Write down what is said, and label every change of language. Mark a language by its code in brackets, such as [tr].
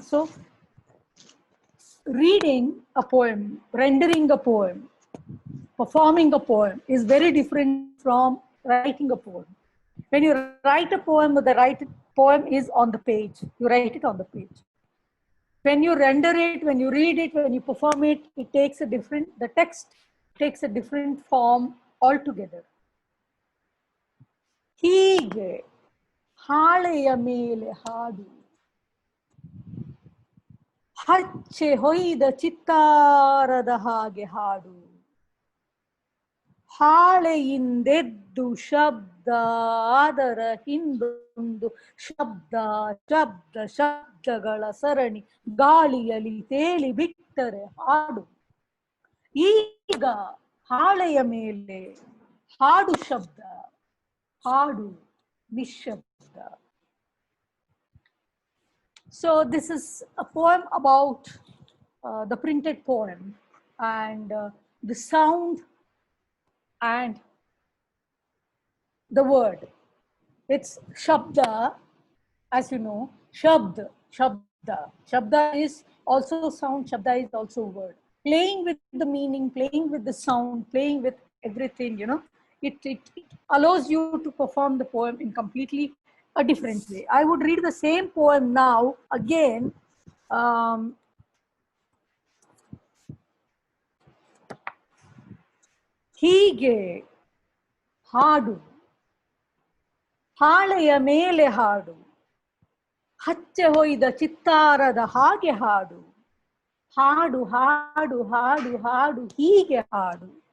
[en] So, reading a poem, rendering a poem, performing a poem is very different from writing a poem. When you write a poem, the poem is on the page. You write it on the page. When you render it, when you read it, when you perform it, it takes a different, the text takes a different form altogether. [kn] ಹೀಗೆ ಹಾಳೆಯ ಮೇಲೆ ಹಾಡು ಹಚ್ಚೆ ಹೊಯ್ದ ಚಿತ್ತಾರದ ಹಾಗೆ ಹಾಡು ಹಾಳೆಯಿಂದೆದ್ದು ಶಬ್ದ ಅದರ ಹಿಂದೊಂದು ಶಬ್ದ ಶಬ್ದ ಶಬ್ದಗಳ ಸರಣಿ ಗಾಳಿಯಲ್ಲಿ ತೇಲಿ ಬಿಟ್ಟರೆ ಹಾಡು ಈಗ ಹಾಳೆಯ ಮೇಲೆ ಹಾಡು ಶಬ್ದ ಹಾಡು ನಿಶ್ಶಬ್ದ [en] So this is a poem about the printed poem and the sound and the word. It's Shabda, as you know, Shabda. Shabda is also sound, Shabda is also word. Playing with the meaning, playing with the sound, playing with everything, you know, it allows you to perform the poem in completely a different way. I would read the same poem now again. [kn] Um, ಹೀಗೆ ಹಾಡು ಹಾಳೆಯ ಮೇಲೆ ಹಾಡು ಹಚ್ಚೆ ಹೊಯ್ದ ಚಿತ್ತಾರದ ಹಾಗೆ ಹಾಡು ಹಾಡು ಹಾಡು ಹಾಡು ಹಾಡು ಹೀಗೆ ಹಾಡು